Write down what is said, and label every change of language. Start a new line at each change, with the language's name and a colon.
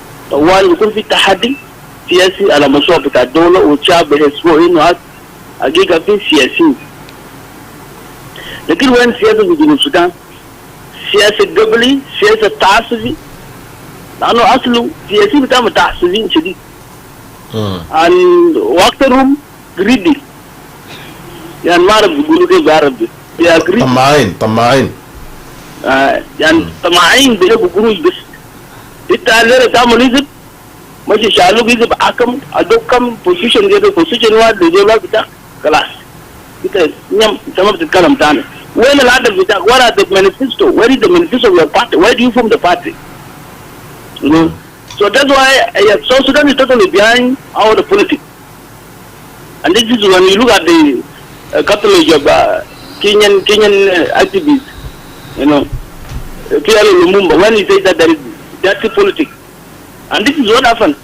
Arabic: طوال يكون في تحدي سياسي على مشروع بتاع الدولة والشعب يحسبوا انه حقيقة في سياسيين. لكن وين سياسة في جنوب السودان؟ سياسة قبلي، سياسة تعصبي، لأنه أصله سياسي بتاع متعصبين شديد. وأكثرهم
English: greedy.
Arabic: يعني ما أعرف بيقولوا كيف بالعربي. طماعين. يعني طماعين بيجيبوا قروش بس. انت اللي تعمل يجب ماشي شالوك يجب حكم ادوك كم بوزيشن كده بوزيشن واحد لجوله بتاعك خلاص انت نعم انت ما بتتكلم تاني. وين الهدف بتاعك؟
English: what are the manifesto? Where is the manifesto of your party? Where do you form the party? You know? So that's why South Sudan is totally behind our politics. And this is when you look at the coverage of Kenyan activists, you know, clearly Lumumba, when he says that there is dirty politics. And this is what happened.